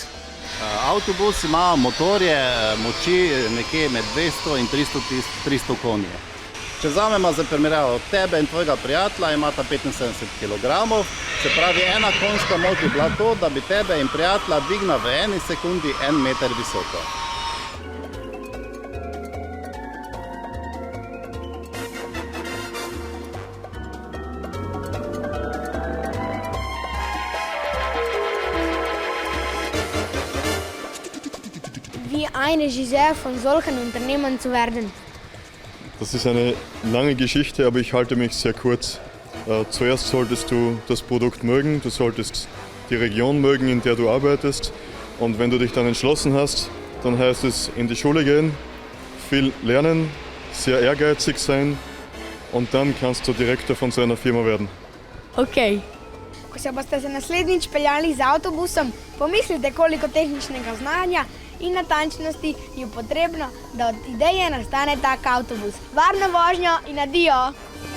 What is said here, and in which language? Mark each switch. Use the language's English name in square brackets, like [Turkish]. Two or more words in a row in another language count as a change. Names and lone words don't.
[Slovenian] Avtobus ima motorje moči nekje med 200 in 300 konji. Če vzamemo za primerjavo tebe in tvojega prijatelja, imata 75 kg, se pravi ena konjska moč bi bila to, da bi tebe in prijatelja dvignila v eni sekundi 1 meter visoko. [German] Wie ein Regisseur von solchen Unternehmen zu werden? Das ist eine lange Geschichte, aber ich halte mich sehr kurz. Zuerst solltest du das Produkt mögen, du solltest die Region mögen, in der du arbeitest. Und wenn du dich dann entschlossen hast, dann heißt es in die Schule gehen, viel lernen, sehr ehrgeizig sein und dann kannst du Direktor von so einer Firma werden. Okay. [Slovenian] Ko se boste se naslednjič peljali z avtobusom, pomislite, koliko tehničnega znanja in natančnosti je potrebno, da od ideje nastane tak avtobus. Varno vožnjo in adijo!